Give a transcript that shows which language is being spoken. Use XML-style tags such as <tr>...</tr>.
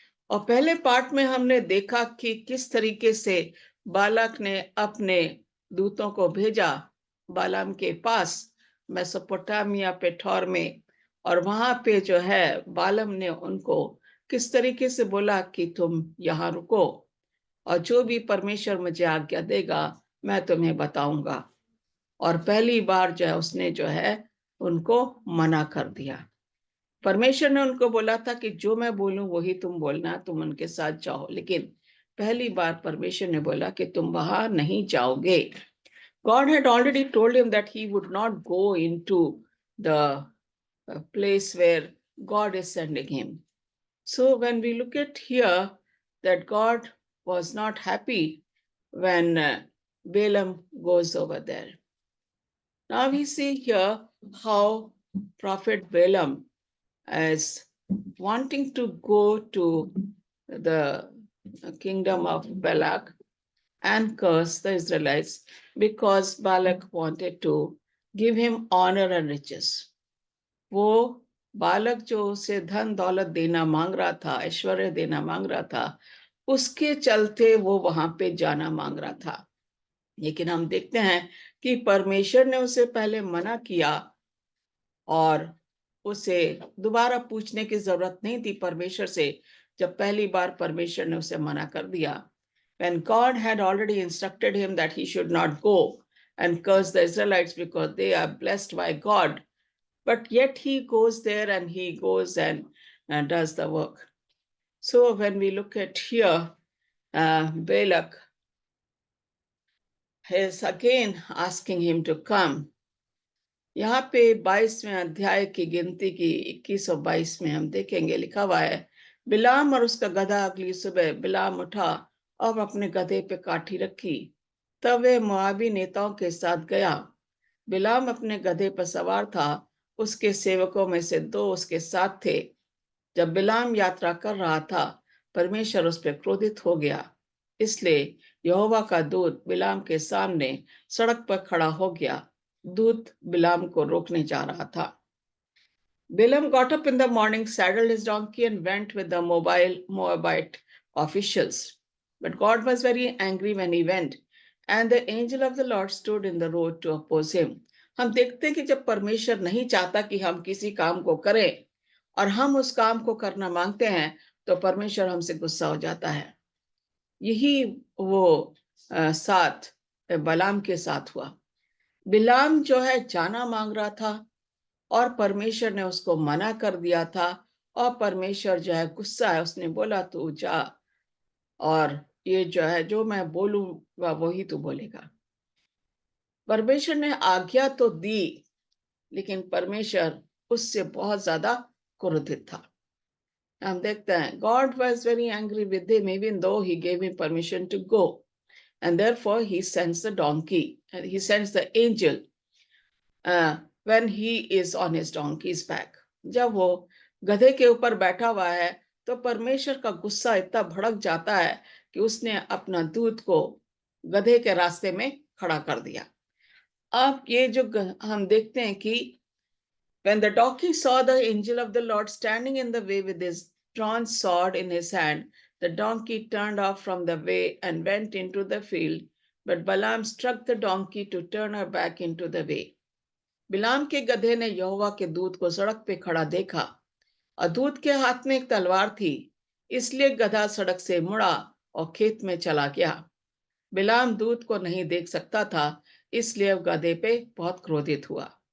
<hi>और पहले पार्ट में हमने देखा कि किस तरीके से बालक ने अपने दूतों को भेजा बालाम के पास मेसोपोटामिया पेठौर में और वहां पे जो है बालम ने उनको किस तरीके से बोला कि तुम यहाँ रुको और जो भी परमेश्वर मुझे आज्ञा देगा मैं तुम्हें बताऊंगा। और पहली बार जो है उसने जो है उनको मना कर दिया। परमेश्वर ने उनको बोला था कि जो मैं बोलूं वही तुम बोलना, तुम उनके साथ जाओ, लेकिन पहली बार परमेश्वर ने बोला कि तुम वहां नहीं जाओगे।</hi> <en>God had already told him that he would not go into the place where God is sending him. So when we look at here that God was not happy when Balaam goes over there. Now we see here how Prophet Balaam as wanting to go to the kingdom of Balak and curse the Israelites because Balak wanted to give him honor and riches.</en> <hi>वो बालक जो उसे धन दौलत देना मांग रहा था, ऐश्वर्य देना मांग रहा था, उसके चलते वो वहां पे जाना मांग रहा था। लेकिन हम देखते हैं कि परमेश्वर ने उसे पहले मना किया और उसे दोबारा पूछने की जरूरत नहीं थी परमेश्वर से। जब पहली बार परमेश्वर ने उसे मना कर दिया,</hi> <en>when God had already instructed him that he should not go and curse the Israelites because they are blessed by God, but yet he goes there and he goes and does the work. So when we look at here, Balak is again asking him to come.</en> <hi>यहाँ पे 22वें अध्याय की गिनती की 21 और 22 में हम देखेंगे, लिखा हुआ है, बिलाम और उसका गधा अगली सुबह बिलाम उठा और अपने गधे पे काठी रखी, तब वे मोआबी नेताओं के साथ गया। बिलाम अपने गधे पर सवार था, उसके सेवकों में से 2 उसके साथ थे। जब बिलाम यात्रा कर रहा था, परमेश्वर उस पर क्रोधित हो गया, इसलिए यहोवा का दूत बिलाम के सामने सड़क पर खड़ा हो गया। दूत बिलाम को रोकने जा रहा था।</hi> <en>Balaam got up in the morning, saddled his donkey, and went with the Moabite officials. But God was very angry when he went, and the angel of the Lord stood in the road to oppose him.</en> <hi>हम देखते हैं कि जब परमेश्वर नहीं चाहता कि हम किसी काम को करें और हम उस काम को करना मांगते हैं तो परमेश्वर हमसे गुस्सा हो जाता है। यही वो 7 बलाम के साथ हुआ। बिलाम जो है जाना मांग रहा था और परमेश्वर ने उसको मना कर दिया था, और परमेश्वर जो है गुस्सा है, उसने बोला तू जा और ये जो है जो मैं बोलूंगा वही तू बोलेगा। परमेश्वर ने आज्ञा तो दी, लेकिन परमेश्वर उससे बहुत ज्यादा क्रोधित था। हम देखते हैं</hi> <en>God was very angry with him even though he gave him permission to go, and therefore he sends the donkey and he sends the angel when he is on his donkey's back.</en> <hi>जब वो गधे के ऊपर बैठा हुआ है तो परमेश्वर का गुस्सा इतना भड़क जाता है कि उसने अपना दूत को गधे के रास्ते में खड़ा कर दिया। अब ये जो हम देखते हैं कि</hi> <en>when the donkey saw the angel of the Lord standing in the way with his drawn sword in his hand, the donkey turned off from the way and went into the field. But Balaam struck the donkey to turn her back into the way.</en> <hi>बिलाम के गधे ने यहोवा के दूत को सड़क पे खड़ा देखा और दूत के हाथ में एक तलवार थी, इसलिए गधा सड़क से मुड़ा और खेत में चला गया। बिलाम दूत को नहीं देख सकता था, इसलिए वह गधे पे बहुत क्रोधित हुआ।</hi>